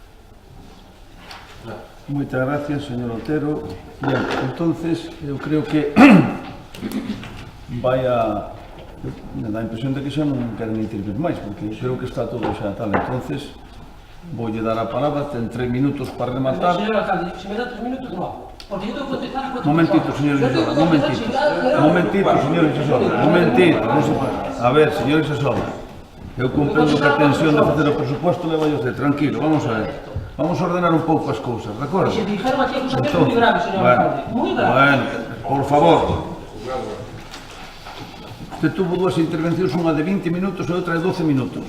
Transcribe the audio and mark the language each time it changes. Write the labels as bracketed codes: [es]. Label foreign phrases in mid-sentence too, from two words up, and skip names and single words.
[gl] Moitas gracias, señor Otero. Bien, entonces, eu creo que vai a... Me dá a impresión de que xa non queren intervir máis, porque creo que está todo xa tal. Entonces, voulle dar a palabra, ten 3 minutos para rematar. [es] Señor alcalde, se me da 3 minutos, no hago. Porque yo tengo que contestar a 4 Momentito, señor Isasola, momentito. Momentito, señor Isasola, momentito. A ver, señor Isasola, [gl] eu comprendo que a tensión de facer o presupuesto leva a usted, tranquilo, vamos a ver. Vamos a ordenar un pouco as cousas, de acordo? [es] Se dijeron [gl] aquí acusacións moi graves, señor alcalde, moi graves. [es] Bueno, por favor. Usted tuvo [gl] 2 intervencións, unha de 20 minutos e outra de 12 minutos.